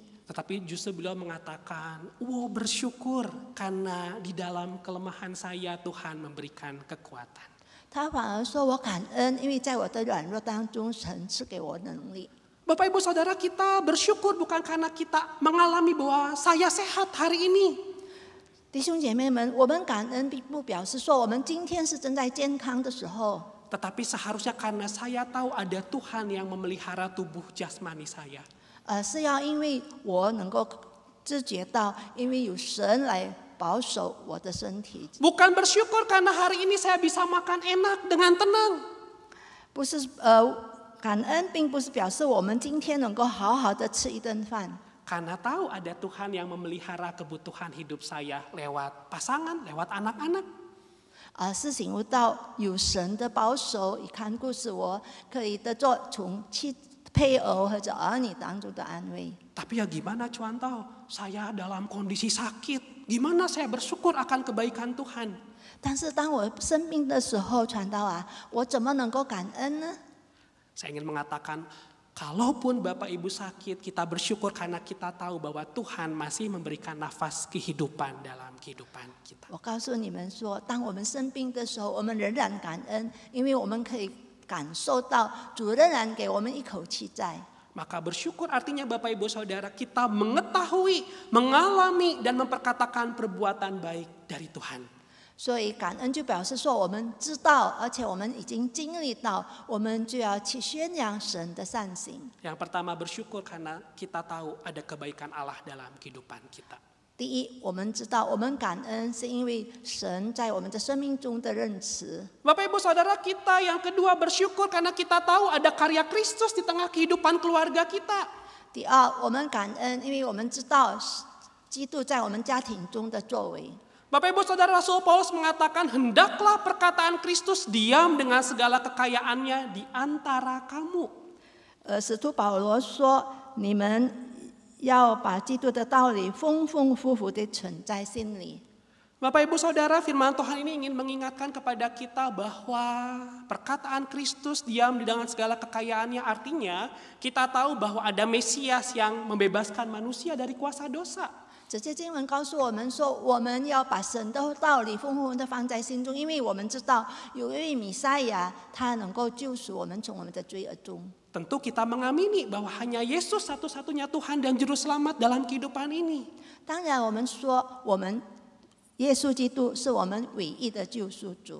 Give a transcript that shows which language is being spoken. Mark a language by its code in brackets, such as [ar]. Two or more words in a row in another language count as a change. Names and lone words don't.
[id] Tetapi justru beliau mengatakan, bersyukur karena di dalam kelemahan saya Tuhan memberikan kekuatan. [zh] 他反而说我感恩，因为在我的软弱当中，神赐给我能力。 [id] Bapak Ibu Saudara, kita bersyukur bukan karena kita mengalami bahwa saya sehat hari ini. [zh] 弟兄姐妹们，我们感恩并不表示说我们今天是正在健康的时候， [id] Tetapi seharusnya karena saya tahu ada Tuhan yang memelihara tubuh jasmani saya. [zh] 是要因为我能够知觉到，因为有神来保守我的身体。 [id] Bukan bersyukur karena hari ini saya bisa makan enak dengan tenang. [zh] 不是感恩，并不是表示我们今天能够好好的吃一顿饭。 [id] Karena tahu ada Tuhan yang memelihara kebutuhan hidup saya lewat pasangan, lewat anak-anak. [zh] 是醒悟到有神的保守，以看顾使我可以得做从配偶或者儿女当中的安慰。 [id] Tapi ya gimana Cuantau, saya dalam kondisi sakit, gimana saya bersyukur akan kebaikan Tuhan? [zh] 但是当我生病的时候，传道我怎么能够感恩呢？ [id] Saya ingin mengatakan, kalaupun Bapak Ibu sakit, kita bersyukur karena kita tahu bahwa Tuhan masih memberikan nafas kehidupan dalam kehidupan kita. [zh] 我告诉你们说，当我们生病的时候，我们仍然感恩，因为我们可以感受到主仍然给我们一口气在。 [id] Maka bersyukur artinya Bapak Ibu Saudara, kita mengetahui, mengalami dan memperkatakan perbuatan baik dari Tuhan. [zh] 所以感恩就表示说，我们知道，而且我们已经经历到，我们就要去宣扬神的善行。 [id] Yang pertama bersyukur karena kita tahu ada kebaikan Allah dalam kehidupan kita. [zh] 第一，我们知道，我们感恩是因为神在我们的生命中的认识。 [id] Bapak Ibu Saudara, kita yang kedua bersyukur karena kita tahu ada karya Kristus di tengah kehidupan keluarga kita. [zh] 第二，我们感恩，因为我们知道基督在我们家庭中的作为。 [id] Bapak Ibu Saudara, Rasul Paulus mengatakan, hendaklah perkataan Kristus diam dengan segala kekayaannya di antara kamu. [zh] 使徒保罗说：“你们要把基督的道理丰丰富富地存在心里。” [id] Bapak Ibu Saudara, firman Tuhan ini ingin mengingatkan kepada kita bahwa perkataan Kristus diam dengan segala kekayaannya, artinya kita tahu bahwa ada Mesias yang membebaskan manusia dari kuasa dosa. [zh] 这些经文告诉我们说，我们要把神的道理丰富地放在心中，因为我们知道有一位弥赛亚，他能够救赎我们从我们的罪恶中。 [id] Tentu kita mengamini bahwa hanya Yesus satu-satunya Tuhan dan Juru Selamat dalam kehidupan ini. [zh] 当然，我们说我们耶稣基督是我们唯一的救赎主。